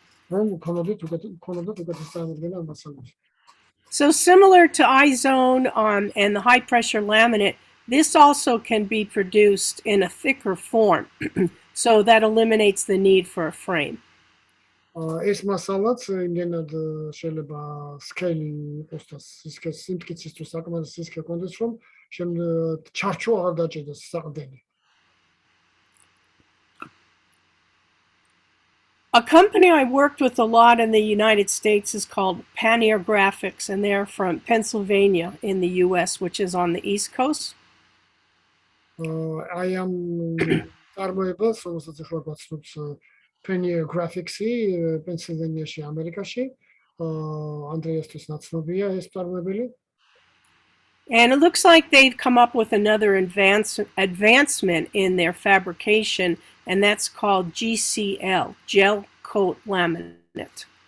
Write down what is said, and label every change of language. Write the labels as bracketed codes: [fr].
[ka] რომ ქონოდეთ უკეთესი წარმოდგენა ამ მასალების. [en] So similar to iZone and the high pressure laminate, this also can be produced in a thicker form. So that eliminates the need for a frame. [ka] ეს მასალაც იმდენად შეიძლება სკეილი იყოს და სიმტკიცისთვის საკმაოდ სისქე კონდეს, რომ ჩარჩო აღარ დაჭერდეს საყრდენი. [en] A company I worked with a lot in the United States is called Pioneer Graphics, and they're from Pennsylvania in the US, which is on the East Coast. I am [ka] წარმოებას, რომელსაც ახლა გვაცნობს Pioneer Graphics-ი პენსილვანიაში, ამერიკაში. ანდრეასთვის ნაცნობია ეს წარმოებელი. [en] And it looks like they've come up with another advancement in their fabrication, and that's called GCL, Gel Coat Laminate.